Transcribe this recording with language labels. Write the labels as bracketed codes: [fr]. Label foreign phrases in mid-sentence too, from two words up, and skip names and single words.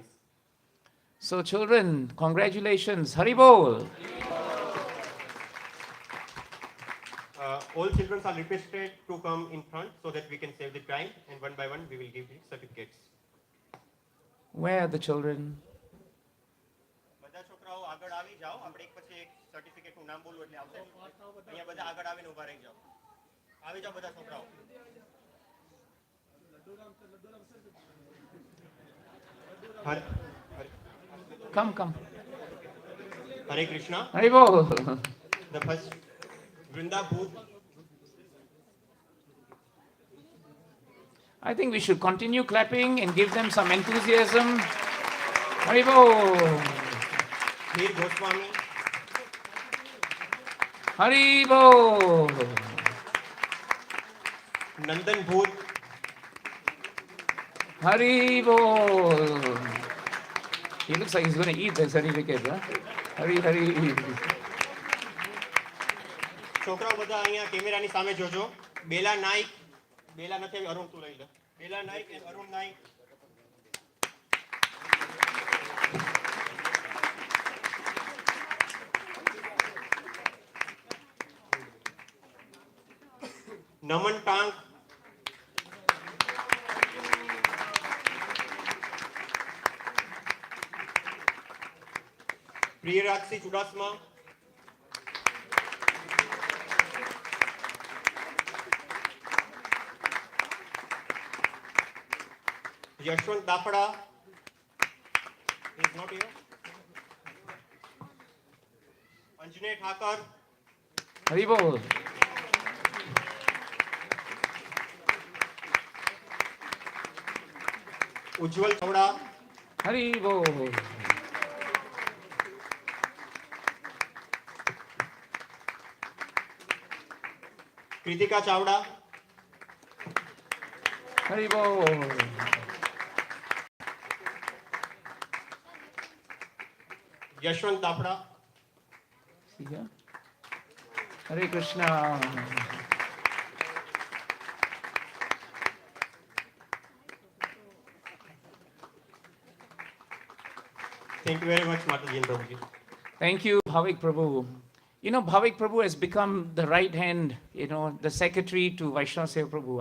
[en] So children, congratulations. Haribol. All children are requested to come in front so that we can save the time, and one by one we will give the certificates. Where are the children? [gu] બધા છોકરાઓ આગળ આવી જાઓ. આપણે એક પછી એક સર્ટિફિકેટનું નામ બોલવું એટલે આવશે. અહીંયા બધા આગળ આવીને ઊભા રહી જાઓ. આવી જાઓ બધા છોકરાઓ. [en] Come. Hare Krishna. Haribol. The first Vrinda Booth. I think we should continue clapping and give them some enthusiasm. Haribol. Veer Goswami. Haribol. Nandan Booth. Haribol. He looks like he's going to eat the certificate. Huh? Hari. [gu] છોકરાઓ બધા અહીંયા કેમેરાની સામે જોજો. બેલા નાઈક. બેલા નથી, અરુણ તું લઈ લે. બેલા નાઈક અને અરુણ નાઈક. નમન ટાંક. પ્રિયરાજસિંહ ચુડાસમા. [en] Yashwant Dafada is not here. Anjane Thakur. Haribol. Ujjwal Chawda. Haribol. Kritika Chawda. Haribol. Yashwant Dafada. See here? Hare Krishna. Thank you very much, Mataji and Prabhuji. Thank you, Bhavik Prabhu. You know, Bhavik Prabhu has become the right hand, the secretary to Vaishnava Seva Prabhu.